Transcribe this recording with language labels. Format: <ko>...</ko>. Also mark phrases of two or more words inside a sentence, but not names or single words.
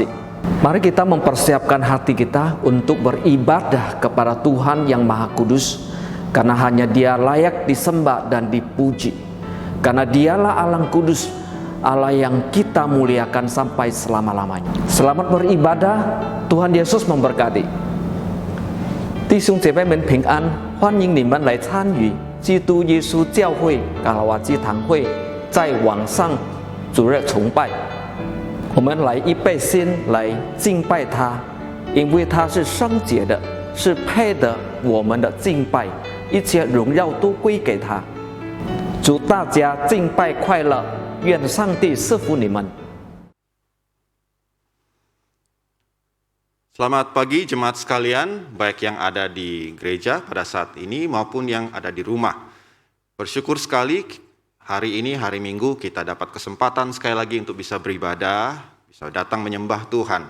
<id>Mari kita mempersiapkan hati kita untuk beribadah kepada Tuhan yang Maha Kudus, karena hanya Dia layak disembah dan dipuji. Karena Dialah Allah Kudus, Allah yang kita muliakan sampai selama-lamanya. Selamat beribadah, Tuhan Yesus memberkati.</id> <zh>弟兄姐妹们平安，欢迎你们来参与基督耶稣教会卡拉瓦基堂会在网上主日崇拜。我们来预备心来敬拜他，因为他是圣洁的，是配得我们的敬拜，一切荣耀都归给他。祝大家敬拜快乐，愿上帝赐福你们。</zh> <id>Selamat pagi jemaat sekalian, baik yang ada di gereja pada saat ini maupun yang ada di rumah. Bersyukur sekali hari ini, hari Minggu, kita dapat kesempatan sekali lagi untuk bisa beribadah, bisa datang menyembah Tuhan.</id>